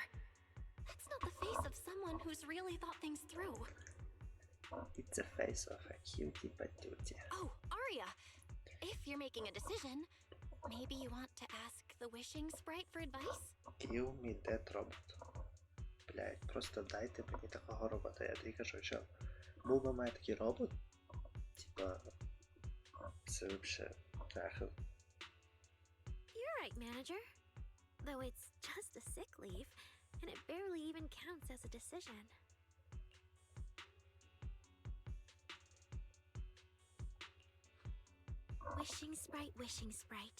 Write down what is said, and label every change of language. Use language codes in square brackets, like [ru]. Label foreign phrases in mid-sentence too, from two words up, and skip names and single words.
[en] That's not the face of someone who's really thought things through. It's the face of a cutie patootie. Oh, Arya! If you're making a decision, maybe you want to ask the wishing sprite for advice? Give me that robot. [uk] Блять, просто дайте мені такого робота. Я тобі кажу, що був би мене такий робот, типа, це вообще трахи. [en] You're right, manager. Though it's just a sick leave, and it barely even counts as a decision. Wishing sprite.